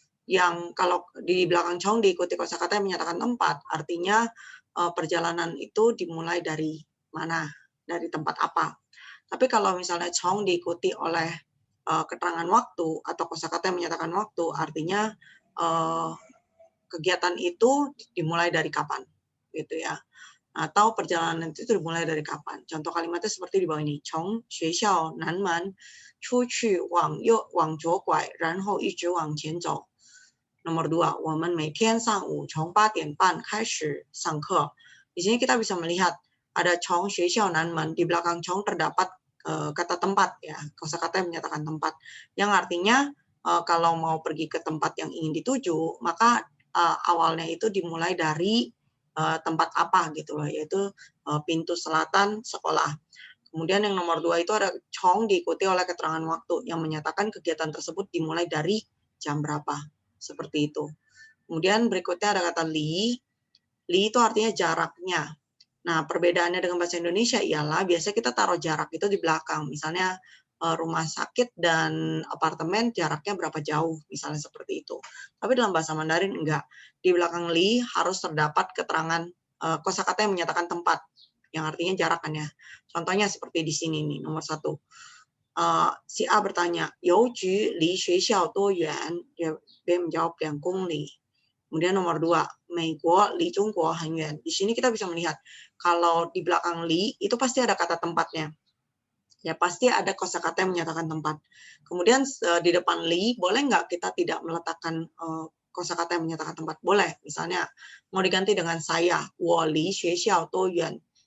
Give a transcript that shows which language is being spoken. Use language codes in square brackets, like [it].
[id] Yang kalau di belakang从diikuti kosakata yang menyatakan tempat, artinya perjalanan itu dimulai dari mana, dari tempat apa. Tapi kalau misalnya从diikuti oleh keterangan waktu atau kosakata yang menyatakan waktu, artinya kegiatan itu dimulai dari kapan, gitu ya. Atau perjalanan itu dimulai dari kapan. Contoh kalimatnya seperti di bawah ini. [zh] 从学校南门出去往左拐，然后一直往前走。 [id] Nomor 2, [zh] 我们每天上午从8点半开始上课. [id] Di sini kita bisa melihat ada 从学校南门, di belakang 从 terdapat kata tempat, ya, kosakata yang menyatakan tempat, yang artinya kalau mau pergi ke tempat yang ingin dituju, maka awalnya itu dimulai dari tempat apa gitu loh, yaitu pintu selatan sekolah. Kemudian yang nomor 2 itu ada Chong diikuti oleh keterangan waktu yang menyatakan kegiatan tersebut dimulai dari jam berapa, seperti itu. Kemudian berikutnya ada kata li. Li itu artinya jaraknya. Nah, perbedaannya dengan bahasa Indonesia ialah biasanya kita taruh jarak itu di belakang. Misalnya rumah sakit dan apartemen jaraknya berapa jauh, misalnya seperti itu. Tapi dalam bahasa Mandarin enggak. Di belakang li harus terdapat keterangan kosakata yang menyatakan tempat, yang artinya jarakannya. Contohnya seperti di sini nih, nomor 1. Si A bertanya, [zh] 邮局离学校多远? [id] Dia menjawab 2 公里. Kemudian nomor 2, [zh] 美国离中国很远. [id] Di sini kita bisa melihat kalau di belakang li itu pasti ada kata tempatnya. Ya, pasti ada kosakata yang menyatakan tempat. Kemudian di depan li, boleh nggak kita tidak meletakkan kosakata yang menyatakan tempat? Boleh. Misalnya mau diganti dengan saya, [zh] 我离学校多远?